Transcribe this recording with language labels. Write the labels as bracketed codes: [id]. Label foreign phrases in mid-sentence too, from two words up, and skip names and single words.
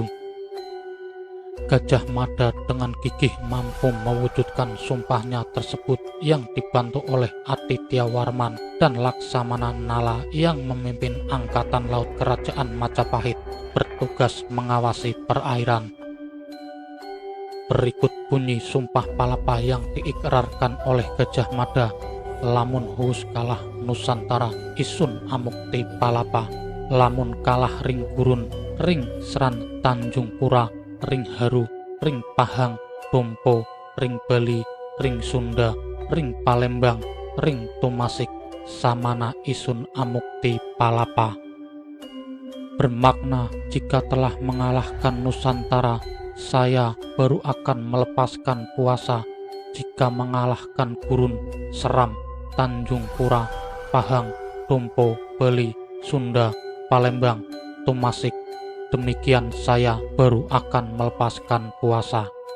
[id] Gajah Mada dengan gigih mampu mewujudkan sumpahnya tersebut yang dibantu oleh Aditya Warman dan Laksamana Nala yang memimpin Angkatan Laut Kerajaan Majapahit bertugas mengawasi perairan. Berikut bunyi Sumpah Palapa yang diikrarkan oleh Gajah Mada. [kaw] Lamun huus kalah Nusantara isun amukti palapa, lamun kalah ring gurun, ring seran Tanjung Pura, ring Haru, ring Pahang, Tompo, ring Bali, ring Sunda, ring Palembang, ring Tumasik, samana isun amukti palapa. [id] Bermakna jika telah mengalahkan Nusantara, saya baru akan melepaskan puasa. Jika mengalahkan Gurun, Seram, Tanjung Pura, Pahang, Tompo, Bali, Sunda, Palembang, Tumasik, demikian saya baru akan melepaskan puasa.